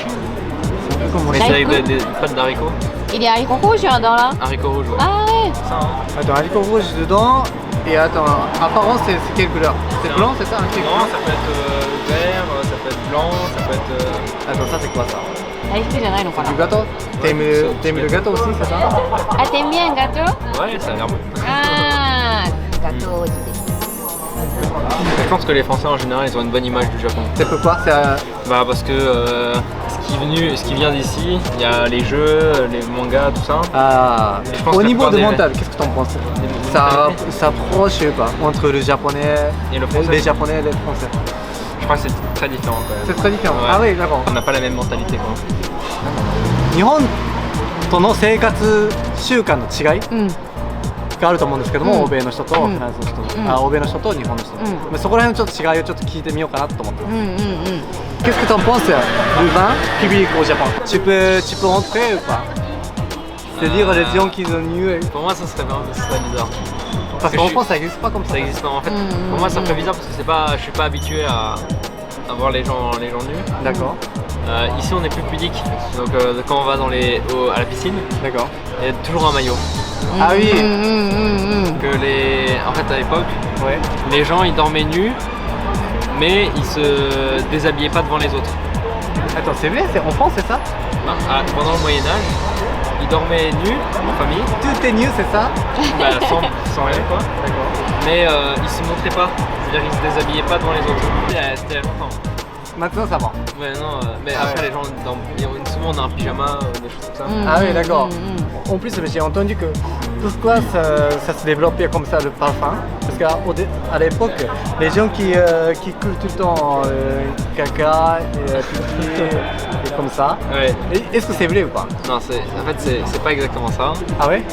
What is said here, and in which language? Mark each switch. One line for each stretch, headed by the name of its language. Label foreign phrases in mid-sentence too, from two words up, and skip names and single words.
French: Comment Mais on c'est dit? avec des pâtes d'haricots. Il y a haricots rouges dans là. Haricots rouges, ouais. Ah ouais. Ça, hein. Attends, haricot rouge dedans. Et attends, apparence, c'est quelle couleur? C'est blanc, c'est ça? Un truc Non, blanc? ça peut être vert, ça peut être blanc, ça peut être. Attends, ça, c'est quoi ça?
Japanese: 大福じゃないのかな
French: Du gâteau? T'aimes le gâteau aussi, c'est ça? Ah, t'aimes bien un gâteau? Ouais, ça a l'air bon. Ah, gâteau aussi. Je pense que les Français en général, ils ont une bonne image du Japon. C'est pourquoi? C'est Bah parce que ce qui vient d'ici, il y a les jeux, les mangas, tout ça. Ah, Je pense au que la niveau plupart de des- mental, qu'est-ce que t'en penses? Des Ça mentalités. s'approche, je sais pas, entre le japonais Et le français. les japonais et les français. Je crois que c'est très différent quand même. C'est très différent. Ouais. Ah oui, d'accord. On n'a pas la même mentalité quoi.
Japanese: 日本との生活習慣の違いうん。があると思うんですけども、うん欧米の人とうんフランスの人、うん欧米の人と日本の人、うんまあそこら辺のちょっと違いをちょっと聞いてみようかなと思ってます。うんうんうん。
French: Qu'est-ce que t'en penses du vin public au Japon? Tu peux entrer ou pas? C'est-à-dire les gens qui sont venus. Pour moi, ça serait bizarre. Parce que qu'en je France, ça n'existe pas comme ça. Ça existe pas en fait. Mm, Pour moi, ça mm. ferait bizarre parce que je suis pas habitué à voir les gens nus. D'accord, Ici, on est plus pudique. Donc quand on va à la piscine, d'accord. il y a toujours un maillot. Ah oui.
Japanese: うんうんうんうん。
French: En fait, à l'époque, Ouais. les gens ils dormaient nus, mais ils se déshabillaient pas devant les autres. Attends, c'est vrai, c'est en France, c'est ça? Pendant le Moyen Âge, ils dormaient nus en famille, Tout est nu, c'est ça? bah, sans rien quoi. D'accord. Mais ils se montraient pas, c'est-à-dire qu'ils se déshabillaient pas devant les autres. C'était il y a longtemps. Maintenant, ça va. Ouais, non, mais Ah après ouais. les gens souvent on a un pyjama, des choses comme ça.
Japanese: うん
French: Ah oui, d'accord.
Japanese: うんうん
French: En plus, j'ai entendu que pourquoi ça se développait comme ça le parfum? Parce qu'à l'époque, les gens qui coulent tout le temps caca et pipi et comme ça. Ouais. Est-ce que c'est vrai ou pas? Non, en fait c'est pas exactement ça.